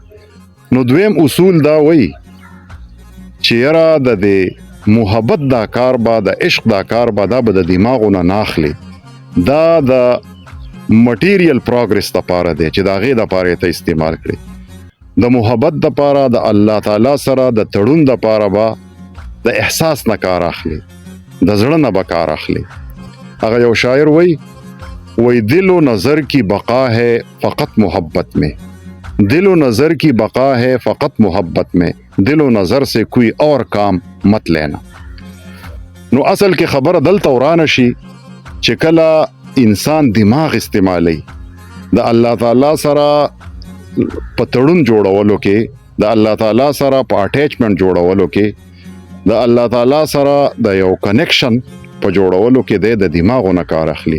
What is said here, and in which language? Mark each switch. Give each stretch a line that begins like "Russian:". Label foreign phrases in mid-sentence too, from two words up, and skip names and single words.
Pashto: نو دویم اصول دا وایي چې یاره د دې محبت دا کار به، د عشق دا کار به، دا به د دماغونه نه اخلي، دا د
English: material progress
Pashto: دپاره دی چې د هغې دپاره یې ته استعمال کړي. د محبت دپاره، د الله تعالی سره د تړون دپاره به د احساس نه کار اخلي، د زړه نه به کار اخلي. هغه یو شاعر وی
Urdu: دل و نظر کی بقا ہے فقط محبت میں، دل و نظر کی بقا ہے فقط محبت میں، دل و نظر سے کوئی اور کام مت لینا.
Pashto: نو اصل کې خبره دلته ورانه شي چې کله انسان دماغ استعمالی د الله تعالی سره په تړون جوړولو کې، د الله تعالی سره په اٹیچمنٹ جوړولو کې، د الله تعالی سره د یو کنیکشن په جوړولو کې د دماغو نه کار اخلي.